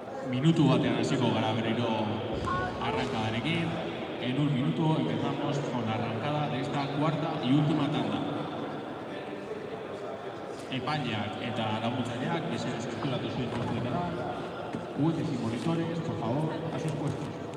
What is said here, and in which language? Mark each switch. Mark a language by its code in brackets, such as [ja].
[eu] Minutu batean hasiko gara berriro arrankadarekin. [es] En un minuto empezamos con la arrancada de esta cuarta y última tanda. [eu] Epaileak eta laguntzaileak mesedez eskuratu zuen postuetara. [es] Jueces y monitores, por favor, a sus puestos.